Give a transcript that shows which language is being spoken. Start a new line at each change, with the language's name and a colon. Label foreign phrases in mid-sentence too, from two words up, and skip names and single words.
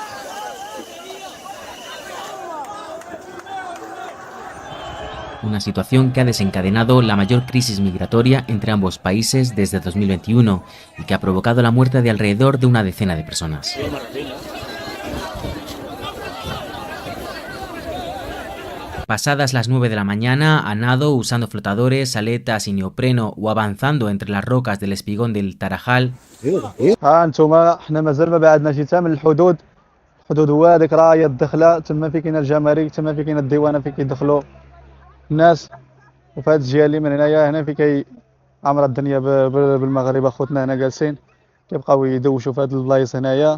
Spanish: Una situación que ha desencadenado la mayor crisis migratoria entre ambos países desde 2021 y que ha provocado la muerte de alrededor de una decena de personas. Pasadas las 9 de la mañana, a nado, usando flotadores, aletas y neopreno o avanzando entre las rocas del espigón del Tarajal,
Arabic: ها انتم حنا مازال ما بعدناش حتى من الحدود. الحدود هو هذيك راهي الدخله تما فين كاين الجمارك، تما فين كاين الديوانه فين كيدخلوا الناس. وفي هذه الجهه اللي من هنايا هنا فين عامره الدنيا بالمغاربه خوتنا هنا جالسين كيبقاو يدوشوا في هاد البلايص هنايا.